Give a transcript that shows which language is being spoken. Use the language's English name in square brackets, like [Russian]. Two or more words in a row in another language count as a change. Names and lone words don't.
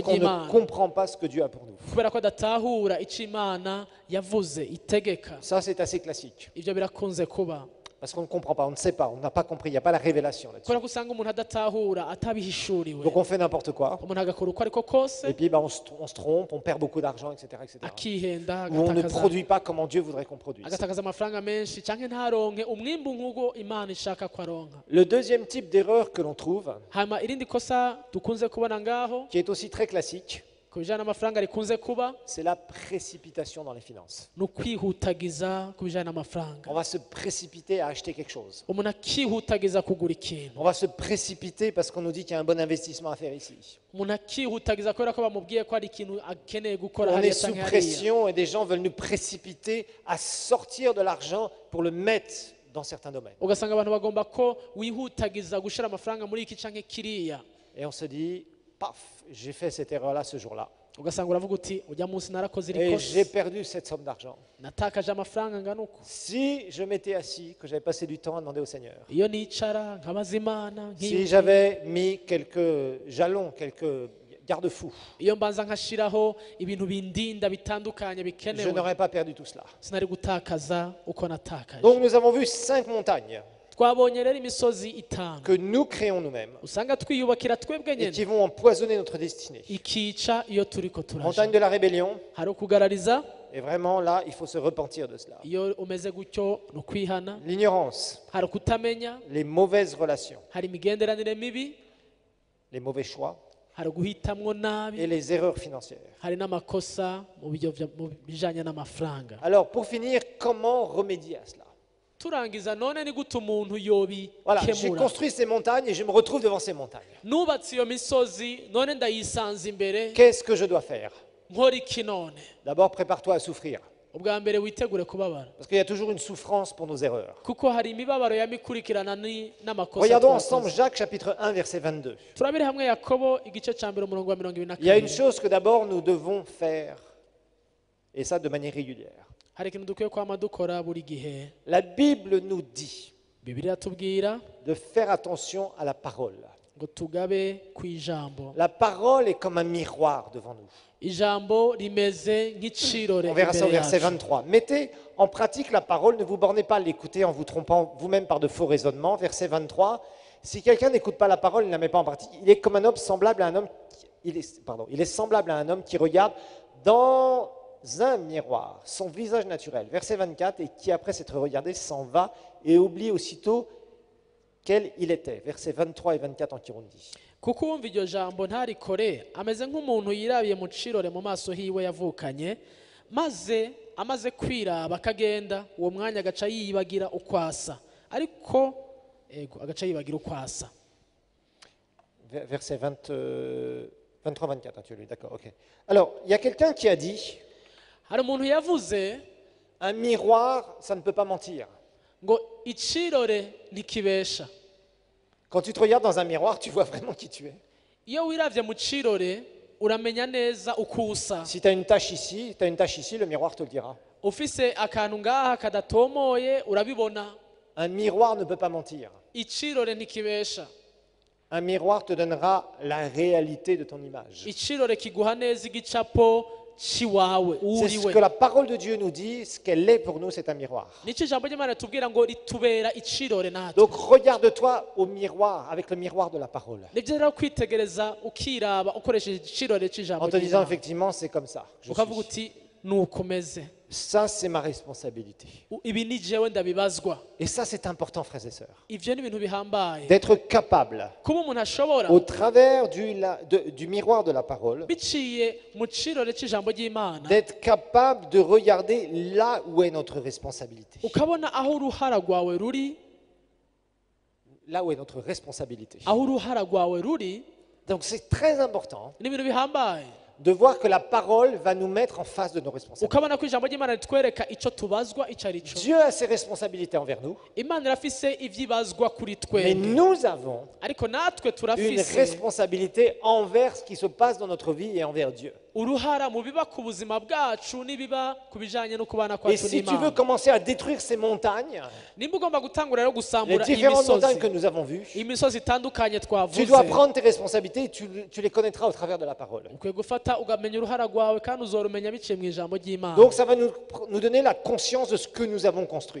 [French] parce qu'on ne [Rundi] ry'Imana [French] comprend pas ce que Dieu a pour nous. [Rundi] kubera ko adatahura ico Imana yavuze itegeka. [French] Ça, c'est assez classique. [Rundi] Ivyo birakunze kuba. [French] Parce qu'on ne comprend pas, on ne sait pas, on n'a pas compris, il n'y a pas la révélation là-dessus. [Rundi] kubera ko usanga umuntu adatahura atabihishuriwe [French] Donc on fait n'importe quoi, [Rundi] umuntu agakora uko ariko kose [French] et puis on se trompe, on perd beaucoup d'argent, etc., etc. [Rundi] akihenda [French] Ou on ne [Rundi] agatakaza [French] produit pas comment Dieu voudrait qu'on produise. [Rundi] agatakaza amafaranga menshi cyangwa ntaronke umwimbu nk'uko imana ishaka ko aronka. [French] Le deuxième type d'erreur que l'on trouve, [Rundi] hanyuma irindi kosa dukunze kubona ngaho [French] qui est aussi très classique, [Rundi] ku bijyanye n'amafaranga rikunze kuba [French] c'est la précipitation dans les finances. [Rundi] ni ukwihutagiza ku bijyanye n'amafaranga. [French] On va se précipiter à acheter quelque chose. [Rundi] umuntu akihutagiza kugura ikintu, [French] On va se précipiter parce qu'on nous dit qu'il y a un bon investissement à faire ici. [Rundi] umuntu akihutagiza kubera ko bamubwiye ko hari ikintu akeneye gukora [French] On est [Rundi] hariya [French] sous [Rundi] cyangwa hariya. [French] pression et des gens veulent nous précipiter à sortir de l'argent pour le mettre dans certains domaines. [Rundi] ugasanga abantu bagomba ko wihutagiza gushyira amafaranga muri iki cyangwa kiriya, [French] Et on se dit, paf, j'ai fait cette erreur-là ce jour-là. [Rundi] ugasanga uravuga uti ujya munsi narakoze iri [French] Et j'ai [Rundi] kosa [French] perdu cette somme d'argent. [Rundi] natakaje amafaranga angana uko. [French] Si je m'étais assis, que j'avais passé du temps à demander au Seigneur, [Rundi] iyo nicara nkabaza imana [French] si j'avais mis quelques jalons, quelques garde-fous, [Rundi] iyo mbanza nkashyiraho ibintu bindinda bitandukanye [French] je [Rundi] bikenewe [French] n'aurais pas perdu tout cela. [Rundi] sinari gutakaza uko natakaje. [French] Donc nous avons vu 5 montagnes [Rundi] twabonye rero imisozi itanu [French] que nous créons nous-mêmes [Rundi] usanga twiyubakira twebwe [French] et [Rundi] nyine [French] qui vont empoisonner notre destinée. [Rundi] ikica iyo turi ko [French] Montagne [Rundi] turaje. [French] de la rébellion, [Rundi] hari ukugarariza, [French] et vraiment là, il faut se repentir de cela. [Rundi] iyo umeze gutyo ni ukwihana. [French] L'ignorance, [Rundi] hari ukutamenya, [French] les mauvaises relations, [Rundi] hari imigenderanire mibi, [French] les mauvais choix [Rundi] hari guhitamwo nabi, [French] et les erreurs financières. [Rundi] hari n'amakosa mu bijyanye n'amafaranga. [French] Alors pour finir, comment remédier à cela? [Rundi] turangiza none ni gute umuntu [French] Voilà, j'ai [Rundi] yobikemura. [French] construit ces montagnes et je me retrouve devant ces montagnes. [Rundi] nubatse iyo misozi none ndayisanze imbere, [French] Qu'est-ce que je dois faire? [Rundi] nkora iki none? [French] D'abord, prépare-toi à souffrir. [Rundi] ubwa mbere witegure kubabara, [French] Parce qu'il y a toujours une souffrance pour nos erreurs. [Rundi] kuko hari imibabaro yamikurikirana n'amakosa [French] Regardons [Rundi] twakoze. [French] ensemble Jacques chapitre 1 verset 22. [Rundi] turabire hamwe Yakobo igice cya mbere umurongo wa 22. [French] Il y a une chose que d'abord nous devons faire, et ça de manière régulière. [Rundi] hari ikintu dukwiye kwama dukora buri gihe. [French] La Bible nous dit [Rundi] Bibiliya tubwira [French] de faire attention à la parole. [Rundi] ngo tugabe ku ijambo. [French] La parole est comme un miroir devant nous. [Rundi] ijambo rimeze nk'icirore [French] On verra ça au [Rundi] imbere [French] verset [Rundi] yacu. [French] 23. Mettez en pratique la parole, ne vous bornez pas à l'écouter en vous trompant vous-même par de faux raisonnements. Verset 23. Si quelqu'un n'écoute pas la parole, il ne la met pas en pratique, il est comme un homme semblable à un homme. Il est semblable à un homme qui regarde dans un miroir son visage naturel. Verset 24. Et qui après s'être regardé s'en va et oublie aussitôt quel il était. Versets 23 et 24 en Kirundi. [Rundi] kuko uwumva iryo jambo ntarikore ameze nk'umuntu yirabiye mu cirore mu maso hiwe yavukanye, maze amaze kwiraba akagenda, uwo mwanya agaca yibagira ukwasa, ariko agaca yibagira ukwasa. [French] Verset 23-24, tu as lu, d'accord, ok. Alors, il y a quelqu'un qui a dit, [Rundi] hari umuntu yavuze [French] un miroir, ça ne peut pas mentir. [Rundi] ngo icirore ntikibesha. [French] Quand tu te regardes dans un miroir, tu vois vraiment qui tu es. [Rundi] iyo wiravye mu cirore uramenya neza uko usa. [French] Si tu as une tache ici, le miroir te le dira. [Rundi] ufise akantu ngaha kadatomoye urabibona. [French] Un miroir ne peut pas mentir. [Rundi] icirore ntikibesha. [French] Un miroir te donnera la réalité de ton image. [Rundi] icirore kiguha neza igicapo ciwawe [French] C'est ce que [Rundi] uriwe. [French] la parole de Dieu nous dit, ce qu'elle est pour nous, c'est un miroir. [Rundi] nico ijambo ry'Imana tubwira ngo ritubera icirore natwe. [French] Donc regarde-toi au miroir, avec le miroir de la parole, [Rundi] nibyo rero kwitegereza ukiraba ukoresheje icirore c'ijambo [French] en te disant [Rundi] ry'Imana. [French] effectivement, c'est comme ça. Je [Rundi] ukavuga [French] suis. [Rundi] uti nuko meze, [French] Ça, c'est ma responsabilité. [Rundi] ibi ni jewe ndabibazwa. [French] Et ça, c'est important, frères et sœurs. [Rundi] ivyo ni ibintu bihambaye, [French] D'être capable, [Rundi] kuba umuntu ashobora [French] au travers du miroir de la parole, [Rundi] biciye mu cirore c'ijambo ry'Imana, [French] d'être capable de regarder là où est notre responsabilité. [Rundi] ukabona aho uruhara rwawe ruri, [French] Là où est notre responsabilité. [Rundi] aho uruhara rwawe ruri. [French] Donc, c'est très important [Rundi] ni ibintu bihambaye, [French] de voir que la parole va nous mettre en face de nos responsabilités. [Rundi] ukabona ko ijambo ry'Imana ritwereka ico tubazwa ico ari cyo. [French] Dieu a ses responsabilités envers nous, [Rundi] Imana irafise ivyibazwa kuri [French] mais [Rundi] twebwe, [French] nous avons [Rundi] ariko natwe [French] une [Rundi] turafise [French] responsabilité envers ce qui se passe dans notre vie et envers Dieu. [Rundi] uruhara mu biba ku buzima bwacu n'ibiba ku bijanye no kubana [French] Et [Rundi] kwacu [French] si tu veux [Rundi] n'Imana. [French] commencer à détruire ces montagnes, [Rundi] Nimba ugomba gutangura rero [French] les [Rundi] gusambura [French] différentes montagnes [Rundi] imisozi [French] que nous avons vues, [Rundi] imisozi itandukanye [French] tu [Rundi] twavuze, [French] dois prendre tes responsabilités et tu les connaîtras au travers de la parole. [Rundi] ukwiye gufata ugamenya uruhara rwawe kandi uzorumenya biciye mu ijambo ry'Imana. [French] Donc ça va nous donner la conscience de ce que nous avons construit.